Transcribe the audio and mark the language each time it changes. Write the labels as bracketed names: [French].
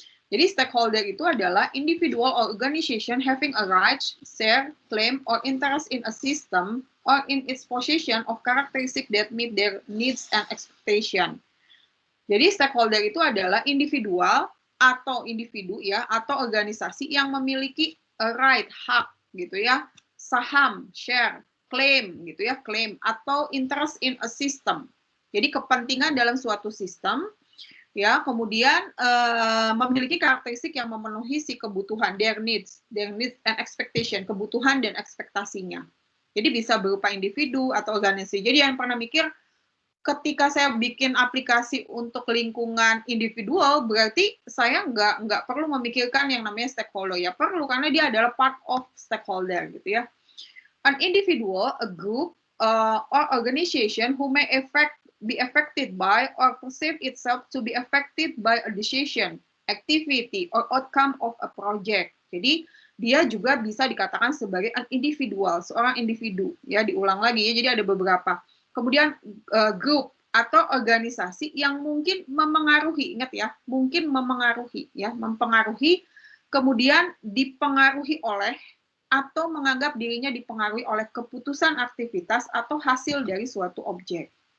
[Indonesian] Jadi stakeholder itu adalah [English] individual or organization having a right, share, claim, or interest in a system or in its possession of characteristics that meet their needs and expectation. [Indonesian] Jadi stakeholder itu adalah individual atau individu ya atau organisasi yang memiliki right, hak gitu ya, saham, share, claim gitu ya, claim atau [English] interest in a system. [Indonesian] Jadi kepentingan dalam suatu sistem ya, kemudian memiliki karakteristik yang memenuhi si kebutuhan, [English] their needs and expectation, [Indonesian] kebutuhan dan ekspektasinya. Jadi bisa berupa individu atau organisasi. Jadi yang pernah mikir ketika saya bikin aplikasi untuk lingkungan individual, berarti saya nggak perlu memikirkan yang namanya stakeholder. Ya perlu, karena dia adalah [English] part of stakeholder [Indonesian] gitu ya. [English] An individual, a group, or organization who may be affected by or perceive itself to be affected by a decision, activity, or outcome of a project. [Indonesian] Jadi dia juga bisa dikatakan sebagai [English] an individual, [Indonesian] seorang individu. Ya, diulang lagi ya, jadi ada beberapa. Kemudian grup atau organisasi yang mungkin memengaruhi, ingat ya, mungkin mempengaruhi, kemudian dipengaruhi oleh atau menganggap dirinya dipengaruhi oleh keputusan aktivitas atau hasil dari suatu objek.